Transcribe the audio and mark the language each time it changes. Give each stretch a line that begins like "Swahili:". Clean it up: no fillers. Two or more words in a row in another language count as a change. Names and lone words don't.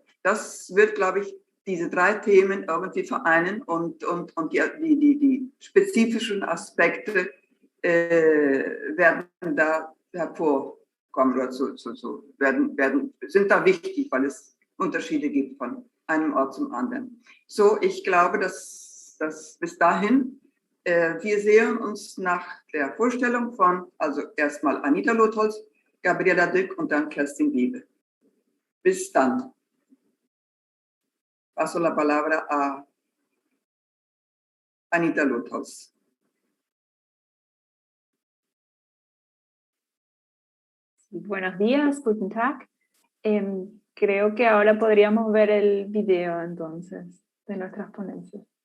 German: Das wird, glaube ich, diese 3 Themen irgendwie vereinen und die spezifischen Aspekte werden da hervorkommen oder sind da wichtig, weil es Unterschiede gibt von einem Ort zum anderen. So, ich glaube, dass bis dahin wir sehen uns nach der Vorstellung von, also erstmal Anita Lotholz, Gabriela Dück und dann Kerstin Wiebe. Bis dann.
Spanish: Paso la palabra a Anita Lotholz. Buenos días,
German: guten Tag.
Spanish: Creo que ahora podríamos ver el video entonces de nuestras ponencias.